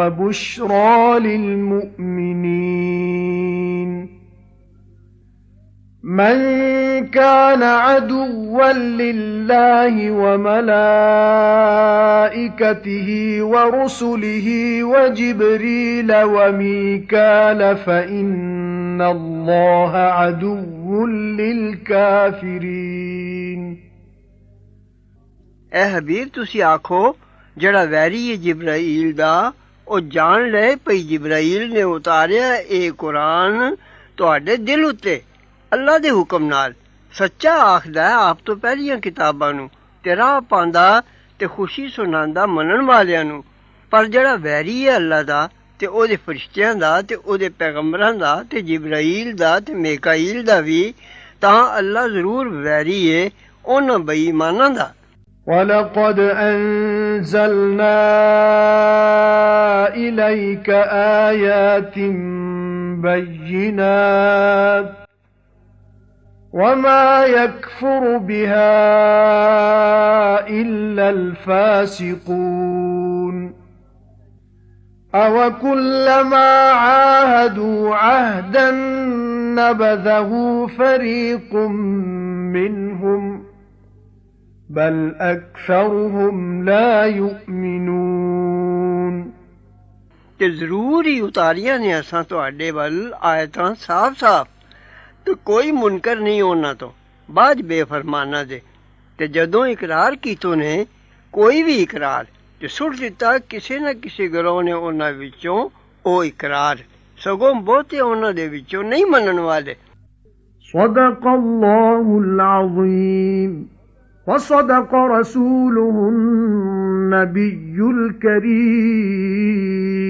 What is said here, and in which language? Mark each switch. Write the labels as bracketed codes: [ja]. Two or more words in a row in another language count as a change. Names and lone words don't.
[ar] وَبُشْرَى لِلْمُؤْمِنِينَ من كان عدوا لله وملائكته ورسله وجبريل وميكال فإن الله عدو للكافرين [pa] اے حبیب تسی آکھو جڑا ویری ہے جبرائیل دا او جان لے پئی جبرائیل نے اتاریا اے قرآن تواڈے دل اُتے اللہ دے حکم نال سچا آکھدا ہے آپ تو پہلیاں کتاباں نوں تے راہ پاندا تے خوشی سناندا منن والیاں نوں پر جڑا ویری ہے اللہ دا تے او دے فرشتیاں دا تے او دے پیغمبراں دا تے جبرائیل دا تے میکائیل دا وی تاں اللہ ضرور ویری ہے انہاں بے ایماناں دا [ar] وَلَقَدْ أَنزَلْنَا إِلَيْكَ آيَاتٍ بَيِّنَاتٍ وَمَا يَكْفُرُ بِهَا إِلَّا الْفَاسِقُونَ أَوَكُلَّمَا عَاهَدُوا عَهْدًا نَبَذَهُ فَرِيقٌ مِّنْهُمْ بل اکثرهم لا یؤمنون [pa] تے ضرور ہی اتاریاں نے اساں تواڈے ول آیتاں صاف صاف تے کوئی منکر نہیں ہونا تو بعد بے فرمانا دے تے جدوں اقرار کیتو نے کوئی بھی اقرار تے سٹ دتا کسے نہ کسے گروہ نے انہاں وچوں او اقرار سگوں بہتے انہاں دے وچوں نہیں منن والے [ar] صدق اللہ العظیم وصدق رسوله النبي الكريم